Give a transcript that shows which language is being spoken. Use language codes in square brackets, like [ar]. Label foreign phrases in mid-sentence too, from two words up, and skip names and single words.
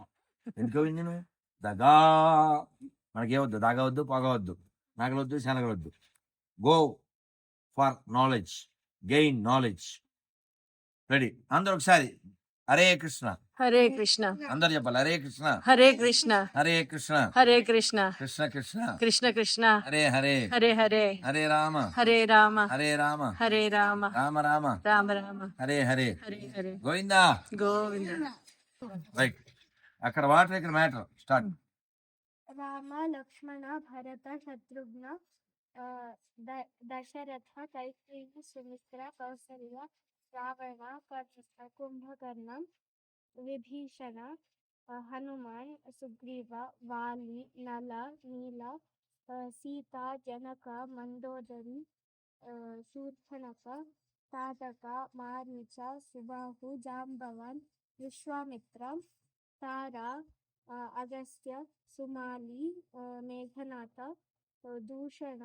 [te] ఎందుకు నేను దగా మనకేవద్దు, దగవద్దు, పొగవద్దు, నగలొద్దు, శనగలొద్దు. [en] Go for knowledge, gain knowledge. [te] రెడీ అందరు ఒకసారి హరే కృష్ణ హరే కృష్ణ. అందరు చెప్పాలి హరే కృష్ణ హరే కృష్ణ. హరే కృష్ణ హరే కృష్ణ. కృష్ణ కృష్ణ కృష్ణ కృష్ణ. హరే హరే హరే హరే. హరే రామ హరే రామ. హరే రామ హరే రామ. రామ రామ రామ రామ. హరే హరే. హరే హరే. గోవిందా. గోవింద. రైట్. అక్కడ వాటర్, ఇక్కడ మ్యాటర్. స్టార్ట్. రామ లక్ష్మణ భరత శత్రుఘ్న దశరథ కైకేయి సుమిత్ర కౌసల్య రావణ కుంభకర్ణ విభీషణ హనుమాన్ సుగ్రీవ వాలి నల నీల సీత జనక మందోదరి శూర్పణఖ తాటక మారీచ సుబాహు జాంబవాన్ విశ్వామిత్ర తార అగస్త్య సుమాలి మేఘనాథ దూషణ